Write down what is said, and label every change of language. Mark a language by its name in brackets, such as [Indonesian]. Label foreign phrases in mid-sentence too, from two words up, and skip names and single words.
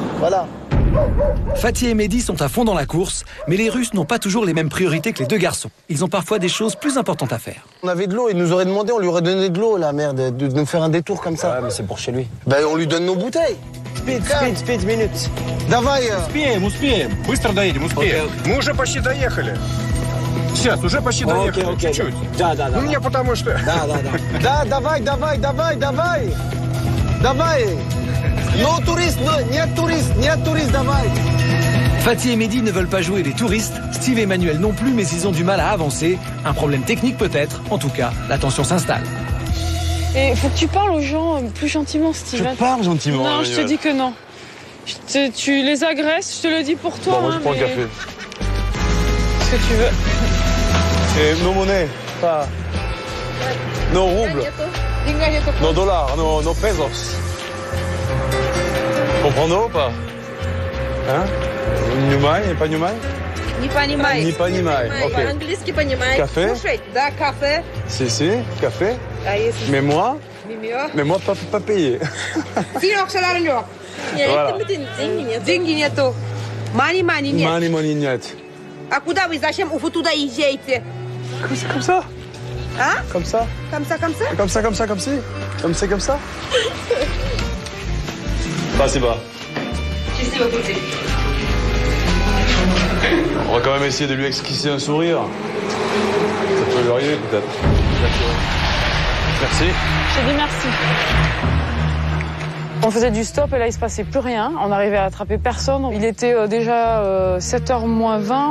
[French] Voilà. Fatih et Mehdi sont à fond dans la course, mais les Russes n'ont pas toujours les mêmes priorités que les deux garçons. Ils ont parfois des choses plus importantes à faire. On avait de l'eau, il nous aurait demandé, on lui aurait donné de l'eau, la merde, de nous faire un détour comme ça. Ouais, mais c'est pour chez lui. Ben, on lui donne nos bouteilles. [English] Speed, minutes. [Russian] Давай. Успеем. Быстро доедем, успеем. Мы уже почти доехали. Сейчас, уже почти доехали. Окей. Чуть-чуть. Да. Ну, мне потому что... Да, давай. [French] Non touriste, [Russian] нет турист, давай. [French] Fatih et Mehdi ne veulent pas jouer les touristes, Steve et Emmanuel non plus, mais ils ont du mal à avancer. Un problème technique peut-être, en tout cas, la tension s'installe. Et faut que tu parles aux gens plus gentiment, Steve. Je parle gentiment. Non, je te dis que non. Tu les agresses, je te le dis pour toi. Bon, moi je prends le café. Ce que tu veux. Et nos monnaies, pas... Nos roubles, nos dollars, nos pesos. Comprends-nous ou pas? Hein? [Russian] Понимай, pas понимай? Не понимает. Не понимай, окей. По-английски понимает. [French] Café? [Russian] Слушай, да, кафе. [French] Si, café. [Russian] А если... [French] Mais moi Мимио. pas payé. Синок, шаларнёк. Voilà. [Russian] Деньги нету. Мани нет. Money нет. А куда вы, зачем вы туда езжаете? [French] Comme ça. [Russian] А? [French] Comme ça. Comme ça. [Russian] Спасибо. Счастливо пути. [French] On va quand même essayer de lui esquisser un sourire. Ça peut lui arriver peut-être. Merci. Je te dis merci. On faisait du stop et là il se passait plus rien. On n'arrivait à attraper personne. Il était déjà 7h moins 20.